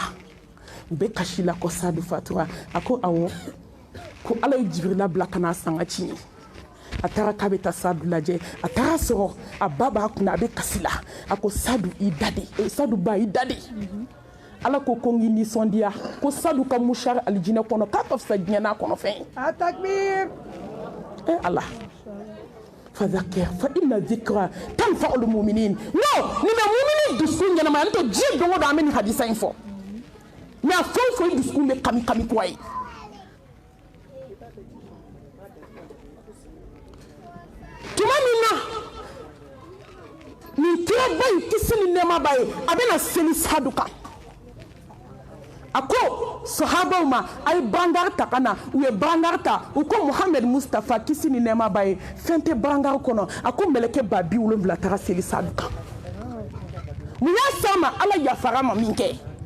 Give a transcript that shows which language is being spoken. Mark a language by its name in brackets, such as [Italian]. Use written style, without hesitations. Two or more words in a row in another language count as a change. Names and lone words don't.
[Bambara] u bɛ kasi la ko Sadu fatura a ko awɔ ko ala ye Jibrila bila ka na sanga ci a taara k'a bɛ taa Sadu lajɛ a taara sɔrɔ a ba b'a kunna a bɛ kasi la a ko Sadu i da de Sadu ba i da de ala ko ko n k'i nisɔndiya ko Sadu ka musari alijinɛ kɔnɔ k'a ka fisa diɲɛ n'a kɔnɔfɛn [Arabic] A takbir. ألا فذكر فإن الذكرى تنفع المؤمنين [Bambara] no ni bɛ mu'minin dusukun ɲɛnama n to diɲɛ don o don an bɛ nin hadisa in fɔ mɛ a fɛn o fɛn dusukun bɛ kami kami kura ye tuma min na nin kiraba in kisi ni nɛɛmaba ye a bɛna seli Sadu kan a ko sahabaw ma a ye bangari ta ka na u ye bangari ta u ko Muhamɛd Mustafa kisi ni nɛɛmaba ye fɛn tɛ bangari kɔnɔ a ko mɛlɛkɛ ba 70 taara seli Sadu kan mun y'a s'a ma ala yafara ma min kɛ